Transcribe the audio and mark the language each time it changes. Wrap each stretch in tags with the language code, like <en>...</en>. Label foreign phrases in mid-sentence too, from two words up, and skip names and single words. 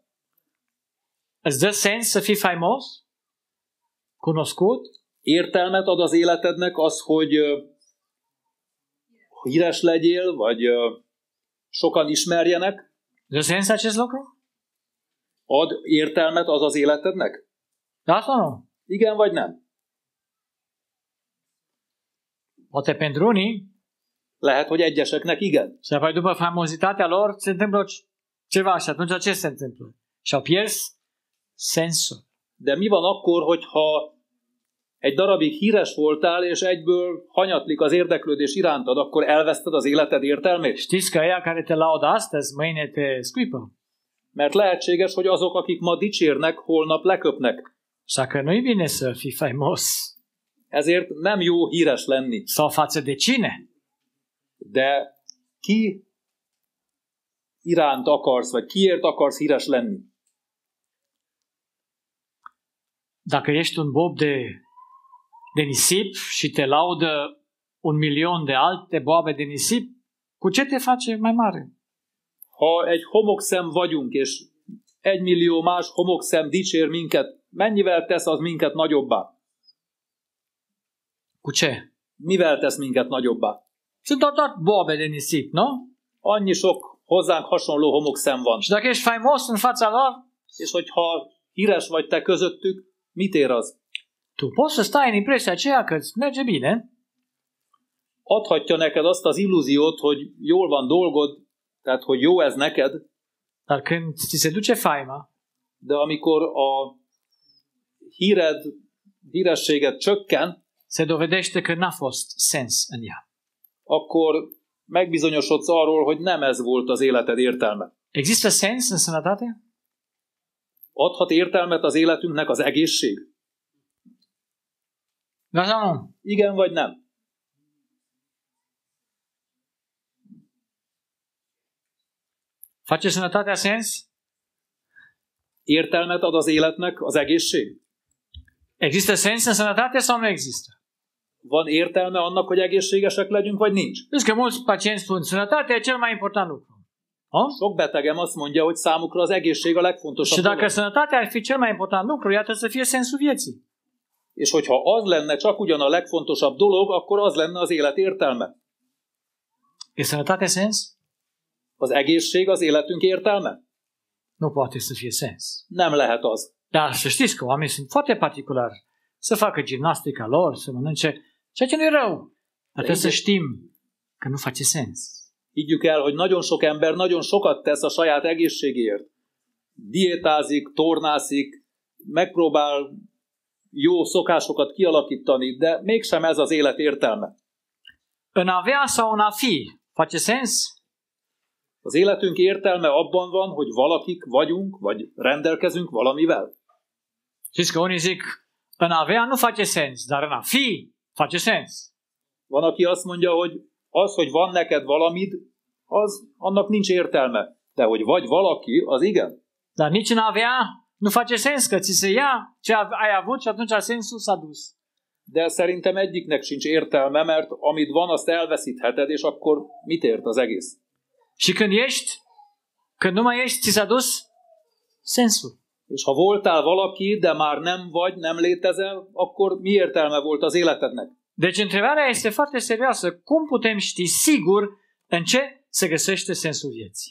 <ro>Îți dă sens să fii faimos? Cunoscut?</ro> <hu>Értelmet ad az életednek az, hogy híres legyél, vagy sokan ismerjenek?</hu> <ro>Dă sens acest lucru?</ro> <hu>Ad értelmet az az életednek?</hu> <ro>Da sau nu?</ro> <hu>Igen vagy nem?</hu> <ro>Poate pentru unii,</ro> <hu>Lehet, hogy egyeseknek igen.</hu> <ro>și apoi după famozitatea lor se întâmplă ceva și atunci ce se întâmplă? Și-au piers sensul.</ro> <hu>De mi van akkor, hogyha egy darabig híres voltál, és egyből hanyatlik az érdeklődés irántad, akkor elveszted az életed értelmét?</hu> <ro>Știți că ăia care te laudă astăzi, mâine te scuipă.</ro> <hu>Mert lehetséges, hogy azok, akik ma dicsérnek, holnap leköpnek.</hu> <ro>Așa că nu-i bine să fii faimos.</ro> <hu>Ezért nem jó híres lenni.</hu> <ro>Sau față de cine?</ro> <hu>De ki iránt akarsz, vagy kiért akarsz híres lenni?</hu> <ro>Dacă ești un bob de nisip și te laudă 1.000.000 de alte boabe de nisip, cu ce te face mai mare?</ro> <hu>Ha egy homokszem vagyunk, és 1 millió más homokszem dicsér minket, mennyivel tesz az minket nagyobbá?</hu> <ro>Cu ce?</ro> <hu>Mivel tesz minket nagyobbá?</hu> <ro>Sunt doar boabe de nisip, nu?</ro> <hu>Annyi sok hozzánk hasonló homokszem van.</hu> <ro>Și dacă ești faimos în fața lor,</ro> <hu>És hogyha híres vagy te közöttük, mit ér az?</hu> <ro>tu poți să stai în impresia aceea că îți merge bine,</ro> <hu>Adhatja neked azt az illúziót, hogy jól van dolgod, tehát hogy jó ez neked,</hu> <ro>dar când ți se duce faima,</ro> <hu>de amikor a hírességet csökken,</hu> <ro>se dovedește că n-a fost sens în ea.</ro> <hu>akkor megbizonyosodsz arról, hogy nem ez volt az életed értelme.</hu> <ro>Există sens în sănătate?</ro> <hu>Adhat értelmet az életünknek az egészség?</hu> <ro>Da sau nu?</ro> <hu>Igen vagy nem?</hu> <ro>Face sănătatea sens?</ro> <hu>Értelmet ad az életnek az egészség?</hu> <ro>Există sens în sănătate sau nu există?</ro> <hu>Van értelme annak, hogy egészségesek legyünk, vagy nincs?</hu> <ro>Știți că mulți pacienți spun, sănătatea e cel mai important lucru.</ro> <hu>Sok betegem azt mondja, hogy számukra az egészség a legfontosabb</hu> <ro>Și dacă</ro> <hu>dolog.</hu> <ro>sănătatea ar fi cel mai important lucru, iată să fie sensul vieții.</ro> <hu>És hogyha az lenne csak ugyan a legfontosabb dolog, akkor az lenne az élet értelme.</hu> <ro>E sănătatea sens?</ro> <hu>Az egészség az életünk értelme?</hu> <ro>Nu poate să fie sens.</ro> <hu>Nem lehet az.</hu> <ro>Dar să știți că oamenii sunt foarte particulari. Să facă gimnastica lor, să mănânce, ceea ce nu e rău. Dar trebuie să știm că nu face sens.</ro> <hu>Higgyük el, hogy nagyon sok ember nagyon sokat tesz a saját egészségéért. Diétázik, tornászik, megpróbál jó szokásokat kialakítani, de mégsem ez az élet értelme.</hu> <ro>În a avea sau în a fi, face sens?</ro> <hu>Az életünk értelme abban van, hogy valakik vagyunk, vagy rendelkezünk valamivel.</hu> <ro>Știți că unii zic, în a avea nu face sens, dar în a fi face sens.</ro> <hu>Van, aki azt mondja, hogy az, hogy van neked valamid, annak nincs értelme. De hogy vagy valaki, az igen.</hu> <ro>Dar nici în a avea nu face sens, că ți se ia ce ai avut și atunci sensul s-a dus.</ro> <hu>De szerintem egyiknek sincs értelme, mert amit van, azt elveszítheted, és akkor mit ért az egész?</hu> <ro>Și când nu mai ești, ți s-a dus sensul.</ro> <hu>És ha voltál valaki, de már nem vagy, nem létezel, akkor mi értelme volt az életednek?</hu> <ro>Deci întrebarea este foarte serioasă. Cum putem ști sigur în ce se găsește sensul vieții?</ro>